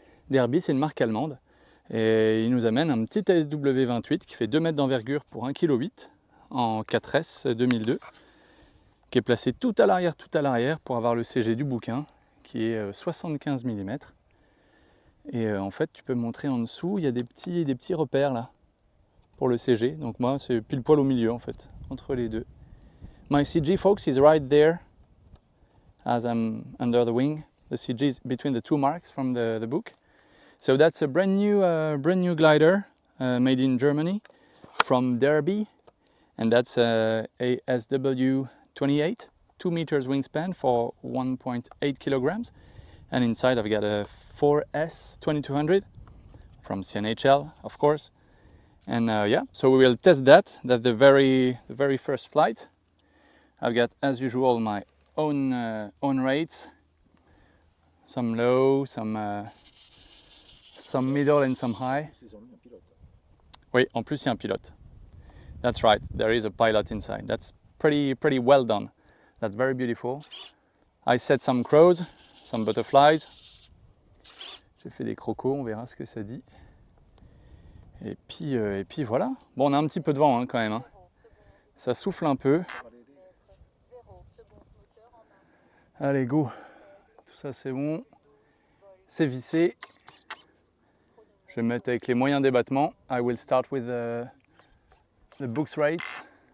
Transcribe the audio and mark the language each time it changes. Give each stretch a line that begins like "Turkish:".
French: Derby, c'est une marque allemande et il nous amène un petit ASW28 qui fait 2 mètres d'envergure pour 1,8 kg en 4S 2002, qui est placé tout à l'arrière pour avoir le CG du bouquin qui est 75 mm. Et en fait, tu peux montrer en dessous, il y a des petits repères là pour le CG. Donc moi, c'est pile poil au milieu en fait, entre les deux.
English: My CG, folks, is right there as I'm under the wing. The CG is between the two marks from the book. So that's a brand new glider made in Germany from Derby, and that's a SW28, 2 meters wingspan for 1.8 kilograms. And inside I've got a 4S 2200 from CNHL, of course. And yeah, so we will test that. That's the very first flight. I've got, as usual, my own rates, some low, some middle and some high.
French: Oui, en plus il y a un pilote.
English: That's right, there is a pilot inside. That's pretty well done. That's very beautiful. I set some crows, some butterflies.
French: J'ai fait des crocos, on verra ce que ça dit. Et puis voilà. Bon, on a un petit peu de vent hein, quand même. Hein. Ça souffle un peu. Allez, go. Tout ça c'est bon. C'est vissé. Je vais me mettre avec les moyens d'ébattement.
English: I will start with the book's rates.